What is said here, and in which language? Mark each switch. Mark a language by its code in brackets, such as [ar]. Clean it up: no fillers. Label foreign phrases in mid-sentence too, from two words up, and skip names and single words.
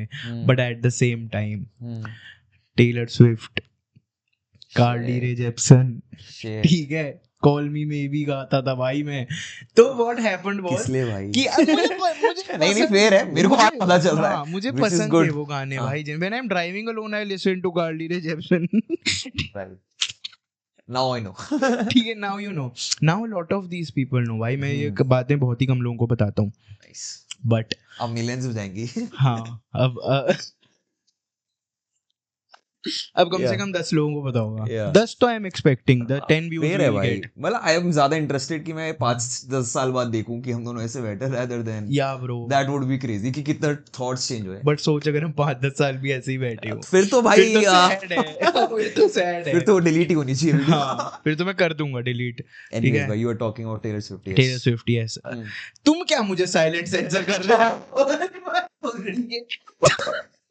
[en] but at the same time [hi] टेलर स्विफ्ट, कार्ली रे जेप्सन, ठीक है, कॉल मी मे बी गाता था भाई मैं। तो [en] what happened was [hi] कि मुझे नहीं फेयर है, मेरे को पता चल रहा है, [en] मुझे पसंद थे वो गाने भाई। when I am driving alone I listen to Carly Rae Jepsen. Now I know. [hi] ठीक है, [en] now you know. Now a lot of these people know. [hi] भाई मैं ये बातें बहुत ही कम लोगों को बताता हूँ, बट अब मिलियंस हो जाएंगी। हाँ, अब कम से कम 10 लोगों को पता होगा। [en] 10 तो I am expecting, the 10 views [hi] है भाई। मतलब [en] I am [hi] ज्यादा इंटरेस्टेड कि मैं 5-10 साल बाद देखूं कि हम दोनों ऐसे बैठे, [en] rather than yeah bro that would be crazy [hi] कि कितना [en] thoughts change [hi] हुए। बट सोच अगर हम 5-10 साल भी ऐसे ही बैठे हो, फिर तो भाई फिर तो सैड है, फिर तो डिलीट ही होनी चाहिए। हाँ, फिर तो मैं कर दूंगा डिलीट, ठीक है। [en] भाई, you are talking about Taylor Swift. टेलर स्विफ्ट, यस। [hi] तुम क्या मुझे [en] silent censor [hi] कर रहे हो?